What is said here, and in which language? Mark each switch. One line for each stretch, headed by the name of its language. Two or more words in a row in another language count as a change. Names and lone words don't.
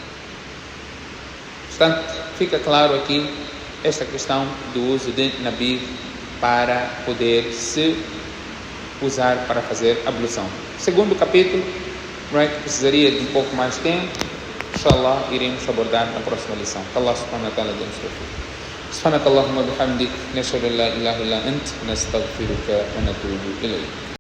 Portuguese: Portanto, fica claro aqui esta questão do uso de nabid para poder se usar para fazer ablução. Segundo capítulo, que precisaria de um pouco mais de tempo, inshallah, iremos abordar na próxima lição.
Arabic: الله سبحانه وتعالى
Portuguese: dê-nos tawfiq.
Arabic: سبحانك اللهم وبحمدك نشهد أن لا إله إلا أنت نستغفرك ونتوب إليك.